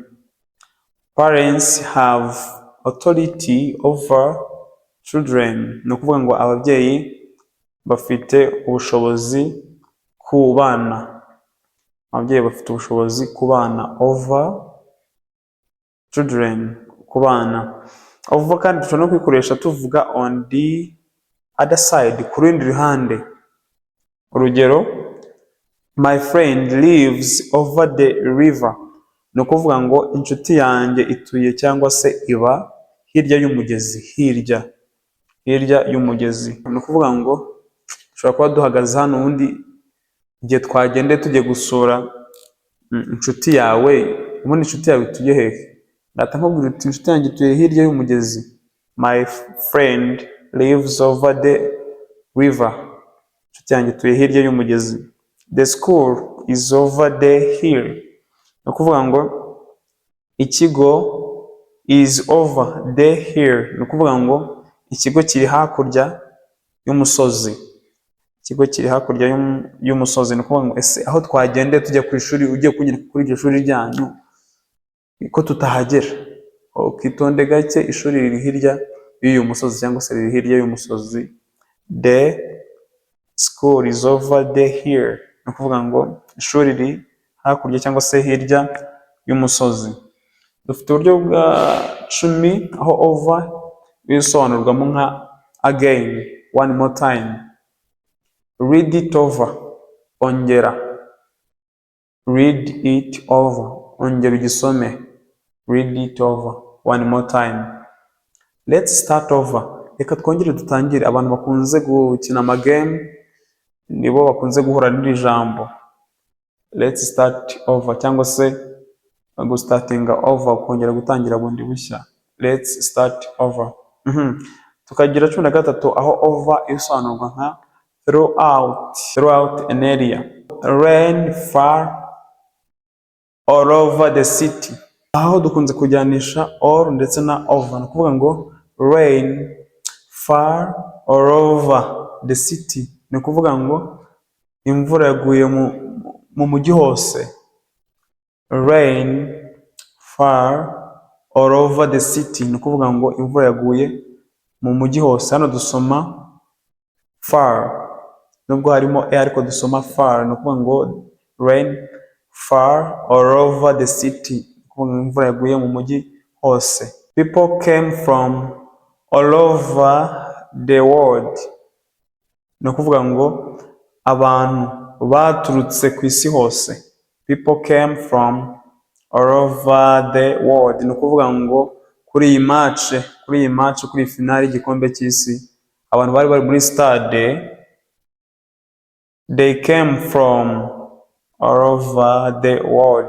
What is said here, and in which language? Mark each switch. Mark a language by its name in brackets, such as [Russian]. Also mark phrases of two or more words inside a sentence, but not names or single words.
[English] Parents have authority over children. [Kinyarwanda] Ni ukuvuga ngo ababyeyi bafite ubushobozi ku bana. Ababyeyi bafite ubushobozi ku bana. [English] Over children, [Kinyarwanda] ku bana. Over kandi dushobora no kwikoresha tuvuga [English] on the other side, [Kinyarwanda] ku rundi ruhande. Urugero, [English] my friend lives over the river. [Kinyarwanda] Ni ukuvuga ngo inshuti yanjye ituye cyangwa se iba hirya y'umugezi. Hirya y'umugezi. Ni ukuvuga ngo dushobora kuba duhagaze hano, ubundi igihe twagende tujye gusura inshuti yawe, ubundi inshuti yawe ituye hehe? Ndahita nkubwira uti inshuti yanjye ituye hirya y'umugezi. [English] My friend lives over the river. [Kinyarwanda] Inshuti yanjye ituye hirya y'umugezi. [English] The school is over the hill. [Kinyarwanda] Ni ukuvuga ngo ikigo [English] is over the hill. [Kinyarwanda] Ni ukuvuga ngo ikigo kiri hakurya y'umusozi. Ikigo kiri hakurya y'umusozi. Ni ukuvuga ngo ese aho twagendeye tujya ku ishuri, ugiye kunyereka kuri iryo shuri ryanyu ko tutahagera? Ukitonde gake, ishuri riri hirya y'uyu musozi cyangwa se riri hirya y'umusozi. [English] The school is over the hill. [Kinyarwanda] Ni ukuvuga ngo ishuri riri hakurya cyangwa se hirya y'umusozi. Dufite uburyo bwa 10 aho over bisobanurwamo nka [English] again, one more time. Read it over, ongera. Read it over, [Kinyarwanda] ongera ugisome. [English] Read it over, one more time. Let's start over. [Kinyarwanda] Reka twongere dutangire. Abantu bakunze gukina amagame nibo bakunze guhura n'iri jambo [English] let's start over, [Kinyarwanda] cyangwa se [English] starting over, [Kinyarwanda] kongera gutangira bundi bushya. [English] Let's start over. [Kinyarwanda] Tukagira 13 aho over isobanurwa nka [English] throughout an area. Rain far all over the city. [Kinyarwanda] Aho dukunze kujyanisha all ndetse na over. Ni ukuvuga ngo [English] rain far all over the city. [Kinyarwanda] Ni ukuvuga ngo imvura yaguye mu mujyi hose. [English] Rain far all over the city. [Kinyarwanda] Ni ukuvuga ngo imvura yaguye mu mujyi hose. Hano dusoma far, nubwo harimo ariko dusoma far. Ni ukuvuga ngo [English] rain far all over the city. [Kinyarwanda] Ni ukuvuga ngo imvura yaguye mu mujyi hose. [English] People came from all over the world. [Kinyarwanda] Ni ukuvuga ngo abantu baturutse ku isi hose. [English] People came from all over the world. [Kinyarwanda] Ni ukuvuga ngo kuri iyi match, kuri finale y'igikombe cy'isi, abantu bari bari muri stade, [English] they came from all over the world.